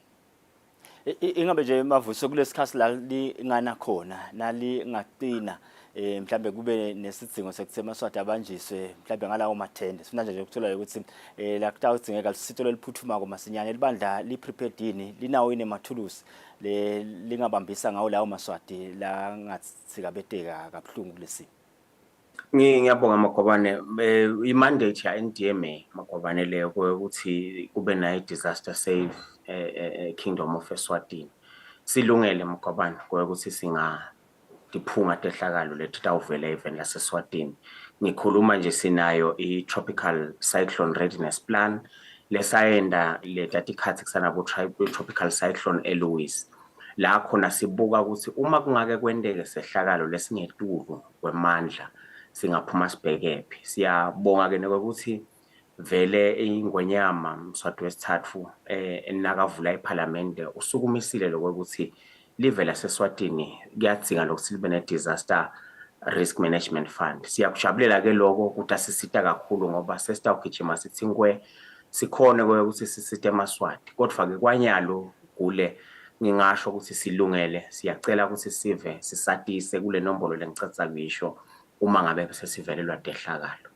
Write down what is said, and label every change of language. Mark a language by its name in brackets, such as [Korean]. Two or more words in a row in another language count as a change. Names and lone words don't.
[Swati] Ingabe nje mavuso kulesikhathi la lingana khona nali ngaqina mhlambe kube nesidingo sekuthi eMaswati abanjiswe mhlambe ngalawo mathende sifuna nje ukuthola ukuthi la kutawudzingeka lisito leliphuthuma komasinyane libandla li prepared yini linawo inemathulusi lingabambisa ngawo lawo Maswati la ngathi kabeteka kabuhlungu kulesimo. Ngiyabonga Magwabane i-mandate ya NDMA Magwabane leyo ukuthi kube nayo disaster save Kingdom of Eswatini. Silungele Magwabane ukuthi diphunga tehlakalo lethi tawuvela even laseSwatini. Ngikhuluma nje sinayo i- [English] tropical cyclone readiness plan [Swati] lesayenda letatikhathi kusanabo [English] tropical cyclone Eloise. [Swati] La khona sibuka ukuthi uma kungake kwendeke sehlakalo lesingetulu kwemandla singaphuma sibhekephi. Siyabonga ke ukuthi vele ingwenyama Mswati wesithathu enakavula iParliament usukumisile lokuthi live laseSwatini kuyadzinga lokuthi libe ne [English] disaster risk management fund. [Swati] Siyakujabulela ke lokho ukuthi asisita kakhulu ngoba sesitawugijima sithi ngwe sikhone ukuthi sisite eMaswati. Kodwa ke kwanyalo kule ngingasho ukuthi silungele, siyacela ukuthi sive sisatise kule nombolo lengicacisa ngisho uma ngabe sesivelelwa dehlakalo.